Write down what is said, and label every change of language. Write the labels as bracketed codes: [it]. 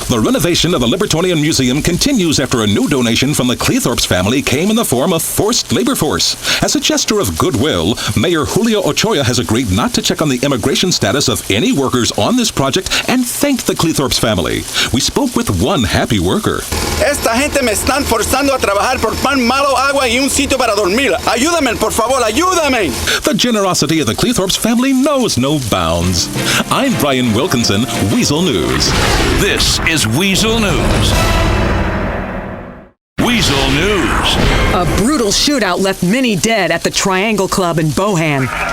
[en] The renovation of the Libertonian Museum continues after a new donation from the Cleethorpes family came in the form of forced labor force. As a gesture of goodwill, Mayor Julio Ochoa has agreed not to check on the immigration status of any workers on this project and thanked the Cleethorpes family. We spoke with one happy worker. [es] Esta gente me están forzando a trabajar por pan malo, agua y un sitio para dormir. Ayúdame, por favor, ayúdame. [en] The generosity of the Cleethorpes family knows no bounds. I'm Brian Wilkinson, Weazel News. This is Weazel News. Weazel News. A brutal shootout left many dead at the Triangle Club in Bohan.